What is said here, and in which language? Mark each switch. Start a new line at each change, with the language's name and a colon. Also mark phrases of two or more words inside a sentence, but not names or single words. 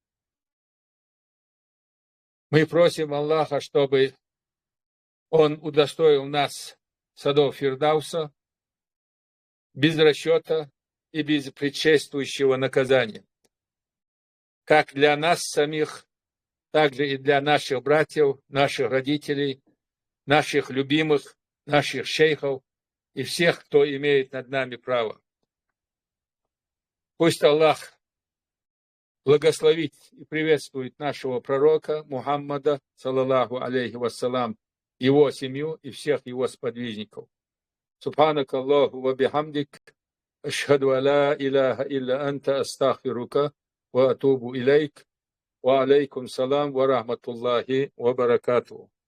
Russian: Мы просим Аллаха, чтобы Он удостоил нас садов Фирдауса без расчета и без предшествующего наказания, как для нас самих, так же и для наших братьев, наших родителей, наших любимых, наших шейхов и всех, кто имеет над нами право. Пусть Аллах благословит и приветствует нашего пророка Мухаммада,
Arabic: صلى الله عليه وسلم,
Russian: его семью и всех его сподвижников.
Arabic: سبحانك اللهم وبحمدك أشهد لا إله إلا أنت أستغفرك وأتوب إليك وعليكم السلام ورحمة الله وبركاته.